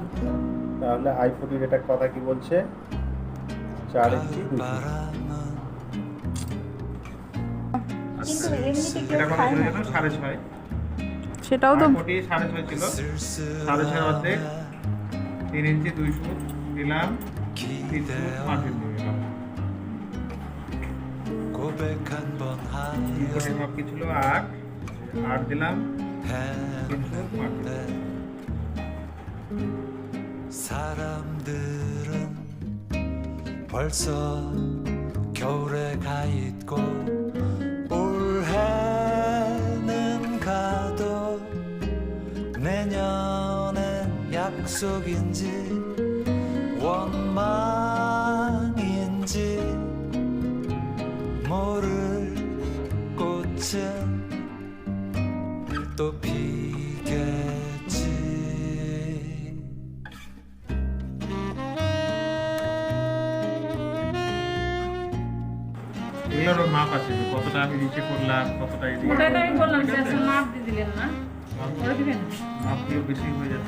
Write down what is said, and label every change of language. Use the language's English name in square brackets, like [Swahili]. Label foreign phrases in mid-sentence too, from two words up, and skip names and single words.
[Bangla] তাহলে আইফোনের এটা কথা কি বলছে, 4 ইঞ্চি 2 ফিট। কিন্তু এমনিতে কেউ এটা কত খায় ছিল না যেন? 6.5। সেটাও তো কোটি 6.5 ছিল, 6.5 অর্ধেক 3 ইঞ্চি 2 ফুট দিলাম, 3 ফুট মার্জিন দিয়ে দিলাম। [Korean] 고백 한번 [Bangla] কোটির মাপ কি ছিল 8, 8 দিলাম, [Korean] 했는데 사람들은 벌써 겨울에 가 있고 올해는 가도 내년엔 약속인지 원망인지 모를 꽃은 또 피겠지. [Bangla] এগুলোরও মাপ আছে যে কতটা আমি নিচে করলাম, কতটা এদিকে ওটাই তো আমি করলাম, বললাম ঠিক যে আছে? আসলে মাপ দিয়ে দিলেন না ওরা দিবেন মাপ দিয়ে বেশি হয়ে যাচ্ছে।